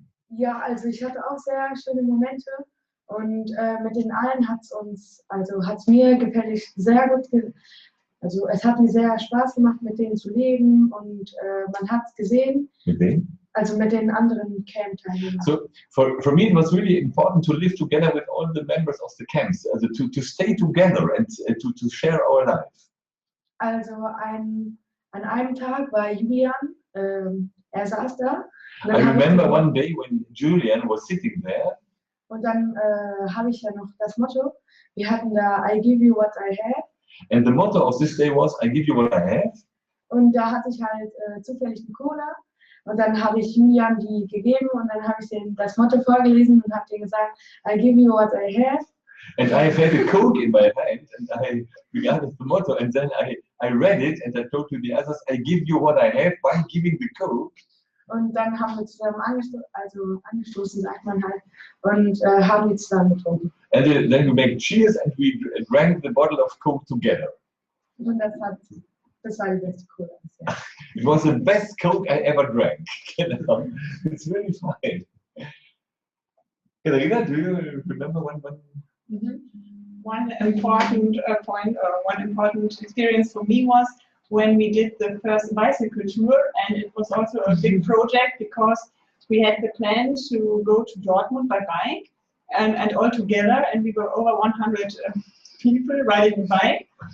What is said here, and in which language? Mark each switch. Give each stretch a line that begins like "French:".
German: Ja, also ich hatte auch sehr schöne Momente und mit den allen hat's mir gefällig sehr gut, also es hat mir sehr Spaß gemacht, mit denen zu leben und man hat es gesehen. Mit wem? Also mit den anderen Camp-Teilnehmern.
English: So for me it was really important to live together with all the members of the camps, also to stay together and to share our life.
German: Also an einem Tag war Julian, er saß da.
English: I remember one day when Julian was sitting there.
German: Und dann habe ich ja noch das Motto, wir hatten da
English: I give you what I have. And the motto of this day was I give you what I have.
German: Und da hatte ich halt zufällig eine Cola. Und dann habe ich Julian die gegeben und dann habe ich ihm das Motto vorgelesen und habe dir gesagt,
English: I give you what I have. And I had a Coke in my hand and I regarded the motto and then I read it and I told to the others, I give you what I have by giving the Coke.
German: Und dann haben wir zusammen angestoßen, sagt man halt, und haben die zusammen getrunken.
English: And then we made cheers and we drank the bottle of Coke together.
German: Und das war die beste Cola bisher.
English: It was the best Coke I ever drank. It's really fine. Katharina, do you remember one? One important point or one important experience for me was when we did the first bicycle tour, and it was also a big project because we had the plan to go to Dortmund by bike and all together, and we were over 100 people riding a bike.